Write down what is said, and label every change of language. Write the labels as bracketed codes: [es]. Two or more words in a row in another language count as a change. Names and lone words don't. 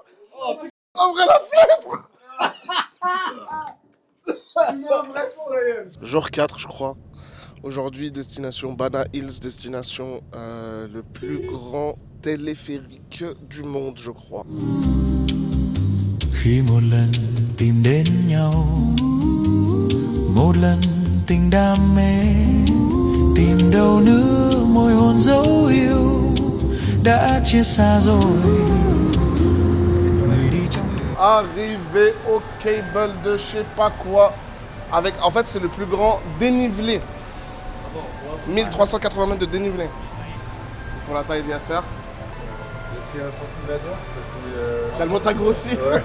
[fr] Ouvrez la fenêtre! Jour 4, je crois. Aujourd'hui, destination Bana Hills, destination le plus grand téléphérique du monde, je crois. [vi] Khi một lần tìm đến nhau, một lần tình đam mê, tìm đâu nữa môi hôn dấu yêu đã chia xa rồi. Người đi trong [fr] Arrivé au cable de je sais pas quoi. Avec, en fait, c'est le plus grand dénivelé. 1380 mètres de dénivelé. Il faut la taille d'Yasser. Depuis 1 cm. Tellement t'as grossi. Ouais.